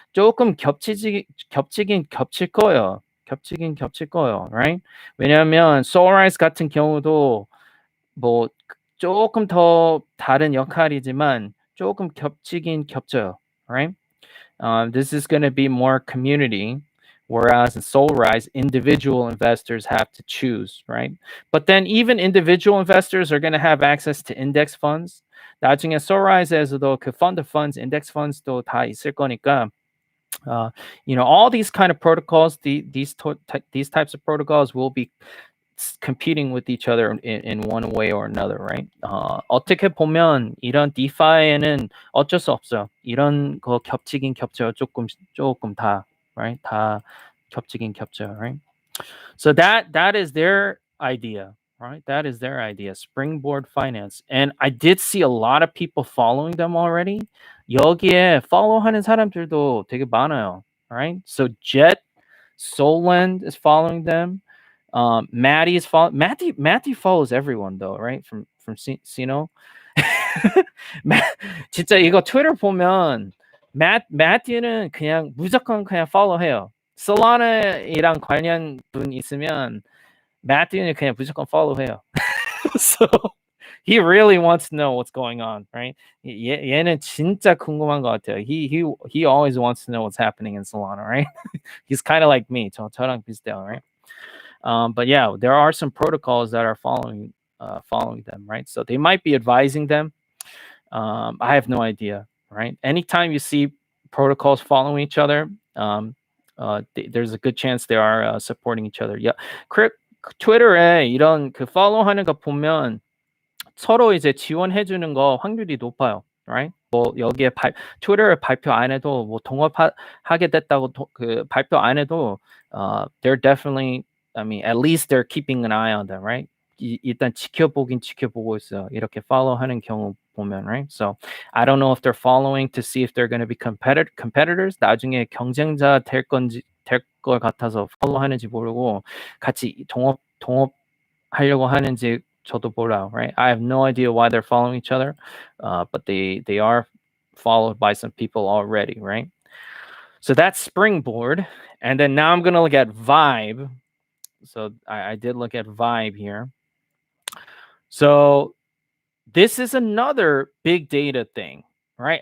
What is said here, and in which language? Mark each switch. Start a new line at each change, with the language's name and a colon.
Korean: 조금 겹치긴 겹칠 거예요.
English: right?
Korean: 왜냐하면 Soulrise 같은 경우도 뭐 조금 더 다른 역할이지만 조금 겹치긴 겹쳐요, right?
English: This is going to be more community, whereas in Soulrise, individual investors have to choose, right? But then even individual investors are going to have access to index funds.
Korean: 나중에 Soulrise에서도 그 fund of funds, index funds도 다 있을 거니까,
English: all these kind of protocols, these types of protocols will be competing with each other in one way or another, right?
Korean: 어떻게 보면 이런 DeFi에는 어쩔 수 없어요. 이런 거 겹치긴 겹쳐요. 조금 다, right? 다 겹치긴 겹쳐요, right?
English: So that is their idea, right? That is their idea, Springboard Finance. And I did see a lot of people following them already.
Korean: 여기에 follow하는 사람들도 되게 많아요, right?
English: So Jet Solend is following them. Matty is Matty follows everyone though, right? From Sino.
Korean: 진짜 이거 트위터 보면 Matty는 그냥 무조건 그냥 follow해요. Solana이랑 관련 분 있으면 Matthew는 그냥 무조건 follow해요.
English: So he really wants to know what's going on, right?
Korean: 얘는 진짜 궁금한 것 같아요.
English: He always wants to know what's happening in Solana, right? He's kind of like me.
Korean: 저랑 비슷해요, right?
English: But yeah, there are some protocols that are following them, right? So they might be advising them. I have no idea, right? Anytime you see protocols following each other, there's a good chance they are supporting each other.
Korean: Yeah, 트위터에 이런 그 follow하는 거 보면 서로 이제 지원해 주는 거 확률이 높아요, right? 뭐 여기에 트위터에 발표 안 해도 뭐 동업하게 됐다고 그 발표 안 해도
English: they're definitely, I mean, at least they're keeping an eye on them, right?
Korean: 일단 지켜보고 있어요. 이렇게 follow하는 경우 보면, right?
English: So I don't know if they're following to see if they're going to be competitors.
Korean: 나중에 경쟁자 될 것 같아서 follow하는지 모르고 같이 동업하려고 하는지 저도 몰라요, right?
English: I have no idea why they're following each other, but they are followed by some people already, right? So that's Springboard, and then now I'm gonna look at Vibe. So I did look at Vibe here. So this is another big data thing, right?